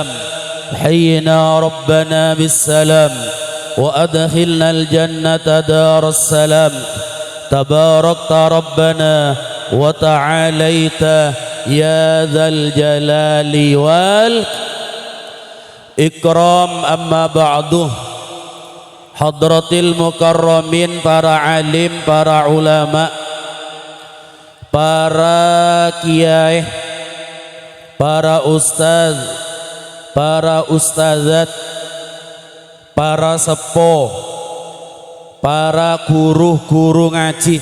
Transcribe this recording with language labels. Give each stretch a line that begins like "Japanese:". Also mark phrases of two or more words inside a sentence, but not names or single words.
Arabic: حينا ربنا بالسلام وأدخلنا الجنة دار السلام. تباركت ربنا وتعاليت يا ذا الجلال والإكرام. أما بعد, حضرة المكرمين,
Indonesian: para alim, para ulama, para kiai, para ustaz, para ustazat, para sepuh, para guru-guru ngaji,